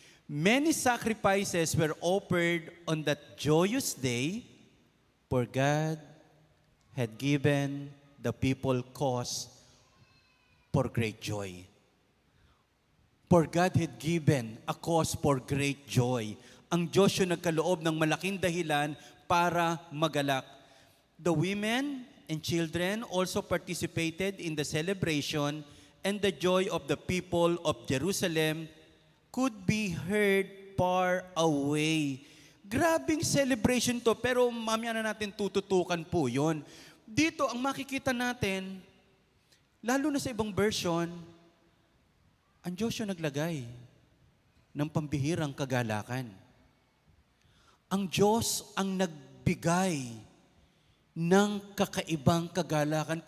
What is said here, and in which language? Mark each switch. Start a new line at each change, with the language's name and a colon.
English: Many sacrifices were offered on that joyous day, for God had given the people cause for great joy. For God had given a cause for great joy.
Filipino: Ang Diyos yung nagkaloob ng malaking dahilan para magalak.
English: The women and children also participated in the celebration, and the joy of the people of Jerusalem could be heard far away.
Filipino: Grabing celebration to, pero mamaya na natin tututukan po yun. Dito, ang makikita natin, lalo na sa ibang version, ang Diyos yung naglagay ng pambihirang kagalakan. Ang Diyos ang nagbigay ng kakaibang kagalakan.